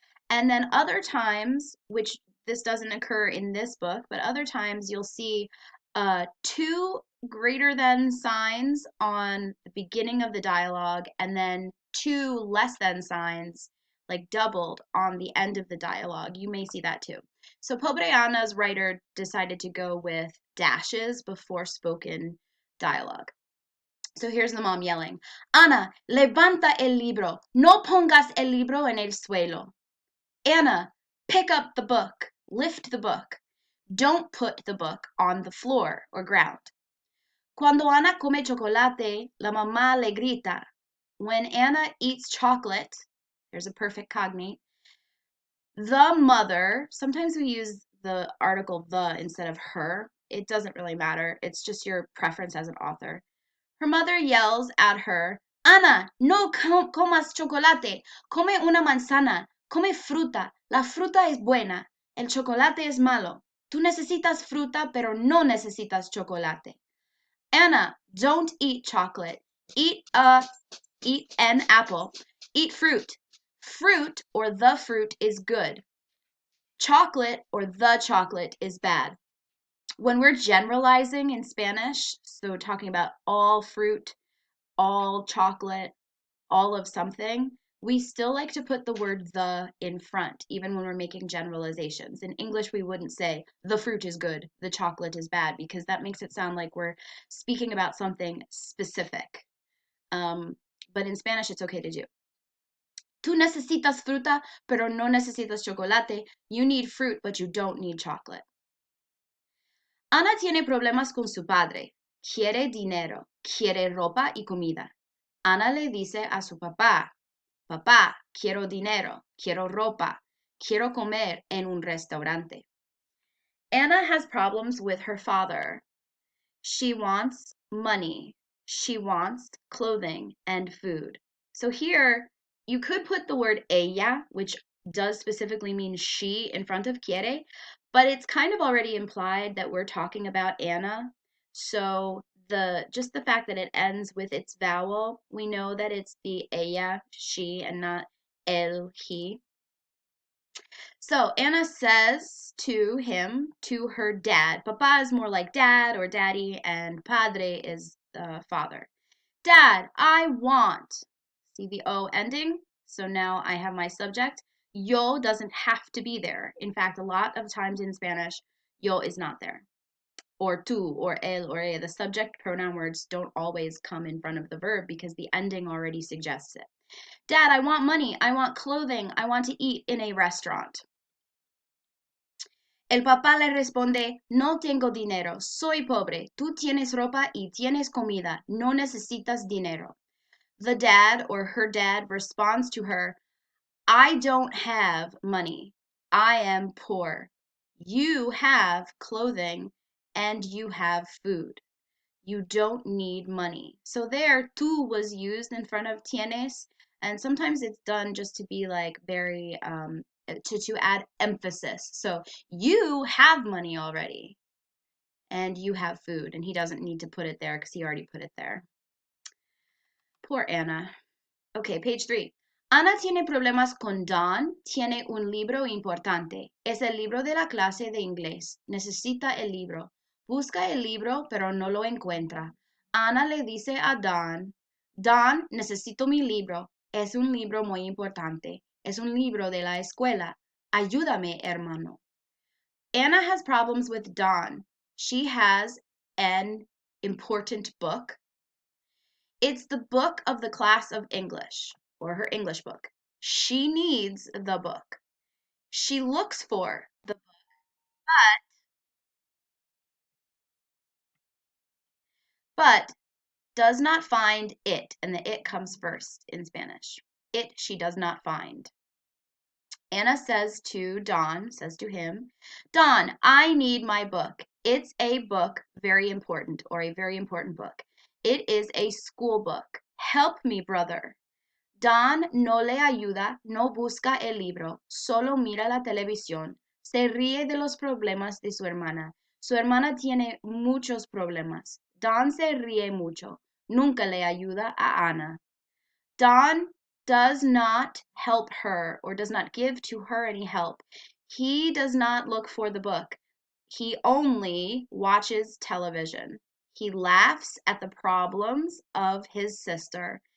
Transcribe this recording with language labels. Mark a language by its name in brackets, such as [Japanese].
[English] And then other times, which this doesn't occur in this book, but other times you'll see 2 greater than signs on the beginning of the dialogue and then 2 less than signs, like doubled, on the end of the dialogue. You may see that too. So Pobre Ana's writer decided to go with dashes before spoken dialogue. So here's the mom yelling, [Spanish] Ana, levanta el libro. No pongas el libro en el suelo. [English] Anna, pick up the book. Lift the book. Don't put the book on the floor or ground. [Spanish] Cuando Ana come chocolate, la mamá le grita. [English] When Anna eats chocolate, Here's a perfect cognate. The mother, sometimes we use the article the instead of her. It doesn't really matter. It's just your preference as an author. Her mother yells at her, [Spanish] Ana, no comas chocolate. Come una manzana. Come fruta. La fruta es buena. El chocolate es malo. Tú necesitas fruta, pero no necesitas chocolate. [English] Anna, don't eat chocolate. Eat an apple. Eat fruit. Fruit or the fruit is good. Chocolate or the chocolate is bad. When we're generalizing in Spanish, so talking about all fruit, all chocolate, all of something, we still like to put the word the in front, even when we're making generalizations. In English, we wouldn't say the fruit is good, the chocolate is bad, because that makes it sound like we're speaking about something specific. But in Spanish, it's okay to do. [Spanish] Tú necesitas fruta, pero no necesitas chocolate. [English] You need fruit, but you don't need chocolate. [Spanish] Ana tiene problemas con su padre. Quiere dinero, quiere ropa y comida. Ana le dice a su papá, papá, quiero dinero, quiero ropa, quiero comer en un restaurante. [English] Anna has problems with her father. She wants money. She wants clothing and food. So here, you could put the word ella, which does specifically mean she, in front of quiere, but it's kind of already implied that we're talking about Anna. So just the fact that it ends with its vowel, we know that it's the ella, she, and not el, he. So Anna says to him, to her dad. Papa is more like dad or daddy, and padre is father. Dad, I want. See the O ending? So now I have my subject. Yo doesn't have to be there. In fact, a lot of times in Spanish, yo is not there. Or tú, or él, or ella. The subject pronoun words don't always come in front of the verb because the ending already suggests it. Dad, I want money. I want clothing. I want to eat in a restaurant. [Spanish] El papá le responde, no tengo dinero, soy pobre, tú tienes ropa y tienes comida, no necesitas dinero. [English] The dad or her dad responds to her, I don't have money, I am poor. You have clothing and you have food. You don't need money. So there, tú was used in front of tienes, and sometimes it's done just to be like very to add emphasis. So you have money already and you have food, and he doesn't need to put it there because he already put it there. Poor Anna. Okay, page 3. [Spanish] Ana tiene problemas con Don. Tiene un libro importante. Es el libro de la clase de inglés. Necesita el libro. Busca el libro, pero no lo encuentra. Ana le dice a Don, Don, necesito mi libro. Es un libro muy importante. Es un libro de la escuela. Ayúdame, hermano. [English] Anna has problems with Don. She has an important book. It's the book of the class of English, or her English book. She needs the book. She looks for the book, but does not find it, and the it comes first in Spanish. It she does not find. Anna says to Don, says to him, Don, I need my book. It's a book, very important, or a very important book. It is a school book. Help me, brother. [Spanish] Don no le ayuda, no busca el libro, solo mira la televisión. Se ríe de los problemas de su hermana. Su hermana tiene muchos problemas. Don se ríe mucho. Nunca le ayuda a Ana. [English] Don does not help her or does not give to her any help. He does not look for the book. He only watches television. He laughs at the problems of his sister.